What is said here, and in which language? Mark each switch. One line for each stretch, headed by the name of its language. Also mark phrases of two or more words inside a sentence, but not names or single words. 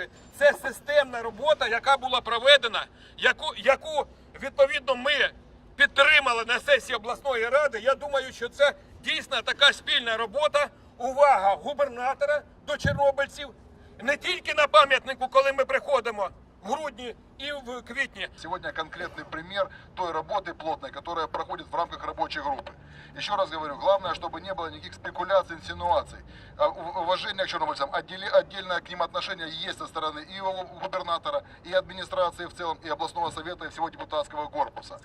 Ukrainian: Це системна робота, яка була проведена, яку відповідно ми підтримали на сесії обласної ради. Я думаю, що це дійсно така спільна робота. Увага губернатора до чорнобильців, не тільки на пам'ятнику, коли ми приходимо в грудні и в квитне.
Russian: Сегодня конкретный пример той работы плотной, которая проходит в рамках рабочей группы. Еще раз говорю, главное, чтобы не было никаких спекуляций, инсинуаций. Уважение к чернобыльцам, отдельное к ним отношение есть со стороны и губернатора, и администрации в целом, и областного совета, и всего депутатского корпуса.